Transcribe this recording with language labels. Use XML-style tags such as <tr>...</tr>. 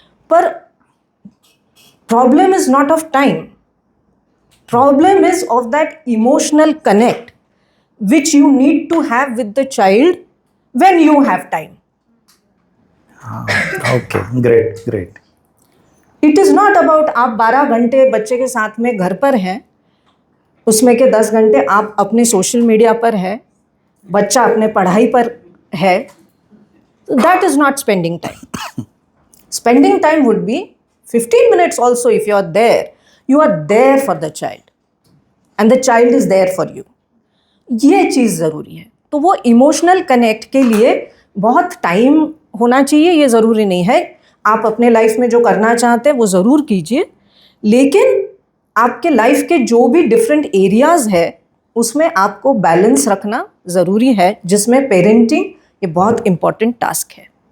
<hi>पर</hi> <en>Problem is not of time, problem is of that emotional connect which you need to have with the child when you have time. Okay, great. It is not about</en> <hi>आप 12 घंटे बच्चे के साथ में घर पर हैं, उसमें के 10 घंटे आप अपने सोशल मीडिया पर है, बच्चा अपने पढ़ाई पर है।</hi> <en>That is not spending time. Spending time would be 15 minutes also if you are there. You are there for the child and the child is there for you.</en> <hi>ये चीज़ ज़रूरी है। तो वो इमोशनल कनेक्ट के लिए बहुत टाइम होना चाहिए, ये ज़रूरी नहीं है। आप अपने लाइफ में जो करना चाहते हैं वो ज़रूर कीजिए, लेकिन आपके लाइफ के जो भी डिफरेंट एरियाज़ है उसमें आपको बैलेंस रखना ज़रूरी है, जिसमें पेरेंटिंग ये बहुत इम्पॉर्टेंट टास्क है।</hi>